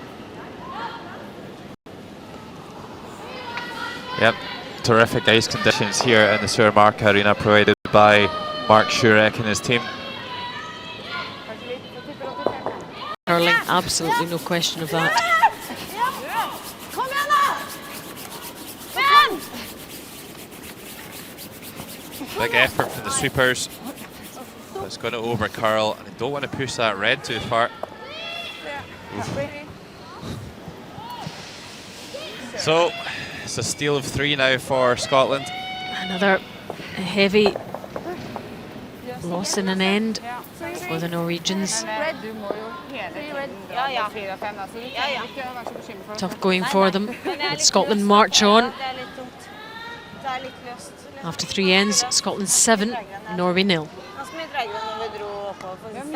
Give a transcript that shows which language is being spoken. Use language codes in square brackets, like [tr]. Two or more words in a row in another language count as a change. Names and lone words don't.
[en] Yep, terrific ice conditions here in the Surmark Arena provided by Mark Shurek and his team. Curling, absolutely no question of that. [no] Kom igjen da! [en] Big effort from the sweepers. But it's going to over curl, and they don't want to push that red too far. So it's a steal of 3 now for Scotland. Another heavy loss in an end for the Norwegians. [no] Du må jo hele tiden dra Ja, ja. på 4-5, da, så du Ja, ja. trenger ikke å være så bekymret for det. [en] Tough going for them. But Scotland march on. [no] Det er litt tungt. Det er litt løst. [en] After 3 ends, Scotland 7, Norway 0. [no] Ganske mye tregere når vi dro oppover for siste.